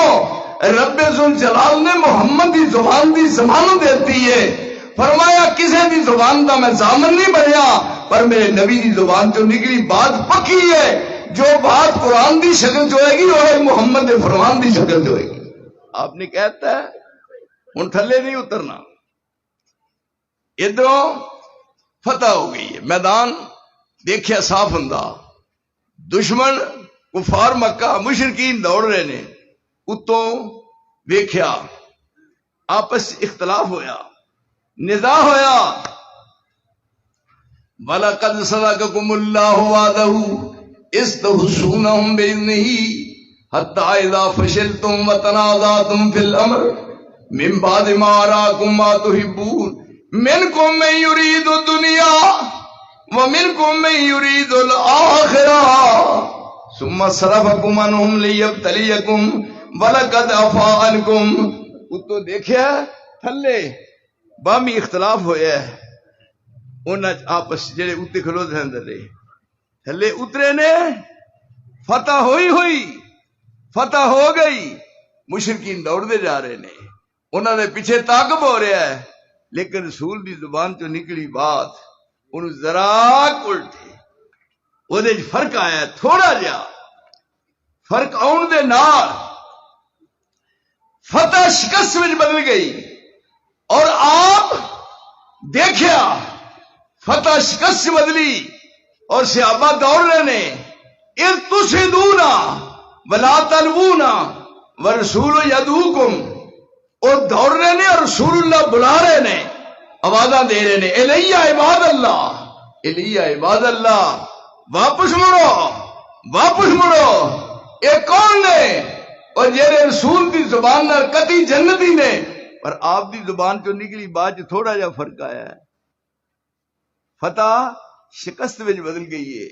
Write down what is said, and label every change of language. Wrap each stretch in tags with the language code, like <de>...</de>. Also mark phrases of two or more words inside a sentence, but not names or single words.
<pa>رب ذوالجلال نے محمد دی زبان دی ضمانت دیتی ہے، فرمایا کسی دی زبان دا میں ضامن نہیں بنیا، پر میرے نبی دی زبان چو نکلی بات پکی ہے، جو بات قرآن دی شکل جو ہے گی وہ محمد دے فرمان دی شکل جو ہے گی۔ آپ نے کہتا ہے ہن تھلے نہیں اترنا، ادھروں فتح ہو گئی ہے، میدان دیکھیا صاف ہوندا، دشمن کفار مکہ مشرکین دوڑ رہے نے، اتوں ویکھیا آپس اختلاف ہویا، نزاع ہویا،</pa> <ar>وَلَقَدْ صَدَقَكُمُ اللَّهُ وَعْدَهُ إِذْ تَحُسُّونَهُم بِإِذْنِهِ حَتَّىٰ إِذَا فَشِلْتُمْ وَتَنَازَعْتُمْ فِي الْأَمْرِ مِن بَعْدِ مَا أَرَاكُم مَّا تُحِبُّونَ مِنكُم مَّن يُرِيدُ الدُّنْيَا وَمِنكُم مَّن يُرِيدُ الْآخِرَةَ ثُمَّ صَرَفَكُمْ عَنْهُمْ لِيَبْتَلِيَكُمْ وَلَقَدْ عَفَا عَنكُمْ۔</ar> <pa>اتو دیکھیا تھلے بامی اختلاف ہویا ہے، انہاں آپس جڑے اتنے کھلوتے ہیں اندر تھلے اترے نے، فتح ہوئی فتح ہو گئی، مشرکین دوڑتے جا رہے نے، انہاں دے پیچھے تعاقب ہو رہا ہے، لیکن رسول دی زبان چوں نکلی بات انہوں ذرا الٹے وہ فرق آیا، تھوڑا جہا فرق آن دے نال فتح شکست میں بدل گئی، اور آپ دیکھیا فتح شکست سے بدلی، اور صحابہ دوڑ رہے نے،</pa> <ar>اذ تسعدون ولا تلوون ورسول یدعوکم،</ar> <pa>اور دوڑ رہے نے اور رسول اللہ بلا رہے نے، آوازاں دے رہے نے،</pa> <ar>الیہ عباد اللہ، الیہ عباد اللہ،</ar> <pa>واپس مڑو، یہ کون نے؟ اور جیرے رسول دی زبان نال قطعی جنتی نے، پر آپ دی زبان چوں نکلی بات تھوڑا جا فرق آیا ہے، فتح شکست وچ بدل گئی ہے۔</pa>